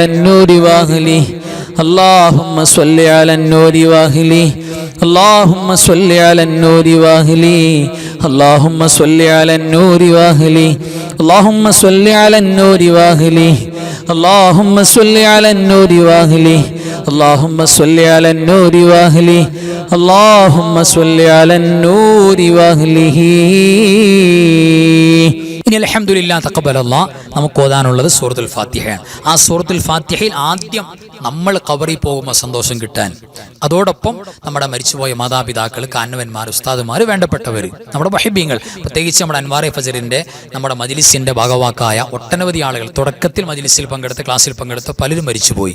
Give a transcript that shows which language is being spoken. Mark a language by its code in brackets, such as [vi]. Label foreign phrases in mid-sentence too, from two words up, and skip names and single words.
[ar] النور واهله اللهم صل على النور واهله اللهم صل على النور واهله اللهم صل على النور واهله اللهم صل على النور واهله اللهم صل على النور واهله اللهم صل على النور واهله اللهم صل على النور واهله. [ml] ഇനി [ar] الحمد لله تقبل الله [ml] നമുക്ക് ഓതാനുള്ളത് സൂറത്തുൽ ഫാത്തിഹയാണ്. ആ സൂറത്തുൽ ഫാത്തിഹയിൽ ആദ്യം നമ്മൾ ഖബറിൽ പോകുമ്പോൾ സന്തോഷം കിട്ടാൻ, അതോടൊപ്പം നമ്മുടെ മരിച്ചുപോയ മാതാപിതാക്കൾ, കാരണവന്മാർ, ഉസ്താദുമാർ, വേണ്ടപ്പെട്ടവർ, നമ്മുടെ മുഹിബ്ബീങ്ങൾ, പ്രത്യേകിച്ച് നമ്മുടെ അൻവാറെ ഫജറിൻ്റെ നമ്മുടെ മജ്ലിസിൻ്റെ ഭാഗവാക്കായ ഒട്ടനവധി ആളുകൾ, തുടക്കത്തിൽ മജ്ലിസിൽ പങ്കെടുത്ത, ക്ലാസ്സിൽ പങ്കെടുത്ത പലരും മരിച്ചുപോയി.